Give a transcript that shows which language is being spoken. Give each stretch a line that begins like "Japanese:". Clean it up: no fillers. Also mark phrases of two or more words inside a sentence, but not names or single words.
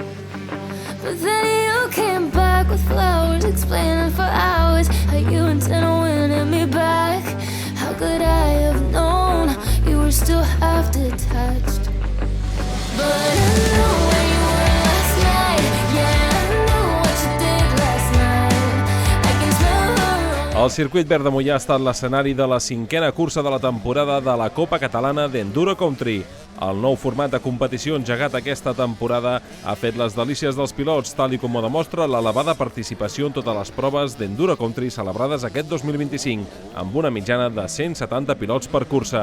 English: But then you came back with flowers, explaining for hours how you intend on winning me back. How could I have known you were still half detached? But I know where you were last night. Yeah, I know what you did last night. I can smell.
Catalan: El circuit verd de Moià ha estat l'escenari de la 5a cursa de la temporada de la Copa Catalana d'Enduro Country. El nou format de competició engegat aquesta temporada ha fet les delícies dels pilots, tal i com ho demostra l'elevada participació en totes les proves d'Enduro Country celebrades aquest 2025, amb una mitjana de 170 pilots per cursa.